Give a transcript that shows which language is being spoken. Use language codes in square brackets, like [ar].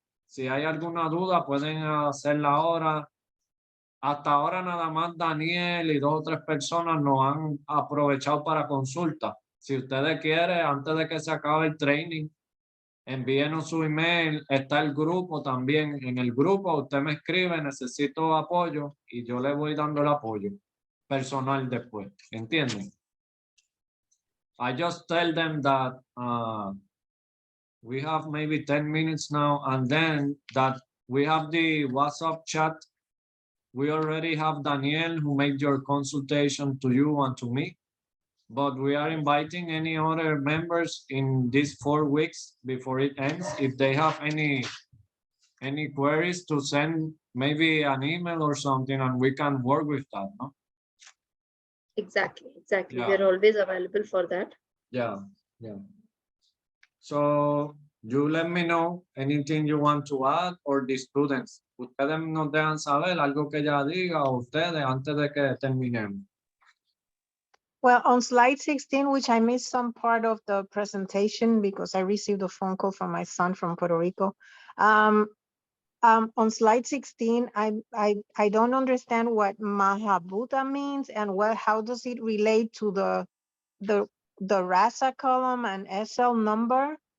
[es] Si hay alguna duda, pueden hacerla ahora. Hasta ahora nada más Daniel y 2 o 3 personas nos han aprovechado para consulta. Si ustedes quieren, antes de que se acabe el training, envíenos su email. Está el grupo también. En el grupo usted me escribe, necesito apoyo, y yo le voy dando el apoyo personal después. ¿Entienden? [en] I just tell them that we have maybe 10 minutes now, and then that we have the WhatsApp chat. We already have Daniel who made your consultation to you and to me, but we are inviting any other members in these 4 weeks before it ends. If they have any queries, to send maybe an email or something, and we can work with that, no? Exactly. Yeah. We are always available for that. Yeah. So you let me know anything you want to add, or the students. [es] Ustedes nos dejan saber algo que ella diga, o ustedes, antes de que terminemos. [en] Well, on slide 16, which I missed some part of the presentation because I received a phone call from my son from Puerto Rico. On slide 16, I don't understand what Mahabhuta means and how does it relate to the RASA column and SL number?